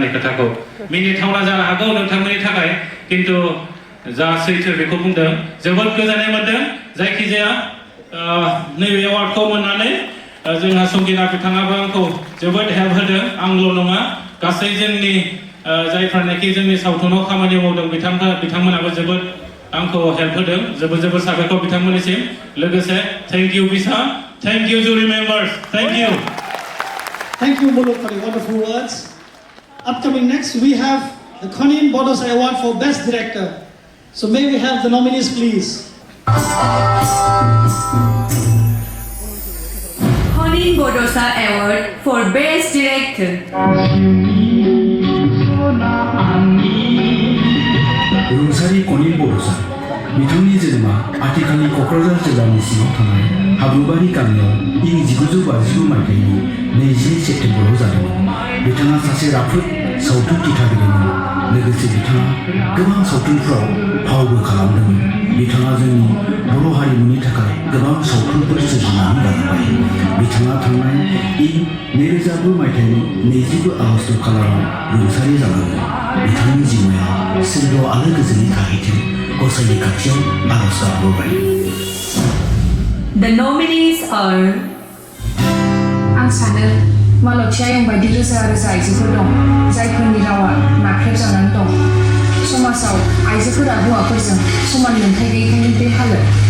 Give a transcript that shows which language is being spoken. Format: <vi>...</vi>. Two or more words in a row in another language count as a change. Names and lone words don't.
<brx>खोथाखौ मिनिथावना जानो हागौ नोंथांमोननि थाखाय खिन्थु जा सैथो बेखौ बुंदों जोबोद गोजोननाय मोनदों जायखिजाया नैबे एवार्डखौ मोननानै जोंहा संगिना बिथाङाबो आंखौ जोबोद हेल्प होदों आंल' नङा गासै जोंनि जायफ्रानोखि जोंनि सावथुनाव खामानि मावदों बिथांमोनाबो जोबोद आंखौ हेल्प होदों जोबोद साबायखर बिथांमोननिसिम लोगोसे</brx> <en>thank you</en> <brx>बिसा</brx> <en>thank you jury members thank you Thank you, Bodo, for your wonderful words. Upcoming next, we have the Bodo Award for Best Director. So may we have the nominees, please. Bodo Award for Best Director.</en> <brx>रुंसारि बड'सा बिथांनि जोनोमा आथिखालनि क'क्राझार जिल्लानि सिङाव थानाय हाब्रुबारि गामियाव इं 1959 मायथाइनि 20 सेप्तेम्बराव जादोंमोन बिथाङा सासे राफोद सावथुन दिथागिरिमोन लोगोसे बिथाङा गोबां सावथुनफोराव फावबो खालामदोंमोन बिथाङा जोंनि बर' हारिमुनि थाखाय गोबां सावथुनफोर सोरजिनानै गालांबाय बिथाङा थांनाय इं 2002 मायथाइनि 22 आगस्ट खालाराव रुंसारि जालांदों बिथांनि जिउमाया सोरगोआव आलो गोजोनै थाहैथों गसाइनि खाथियाव आरज गाबबोबाय</brx> <en>The nominees are</en> <brx>आं सानो मालतीया yang बायदि रोजा रोजा आइजोफोर दं जायफोरनि रावा नाख्रेबजानानै दं समाजाव आइजोफोरा हौवाफोरजों समान मोनथाय गैयैखायनो बे हालोद</brx>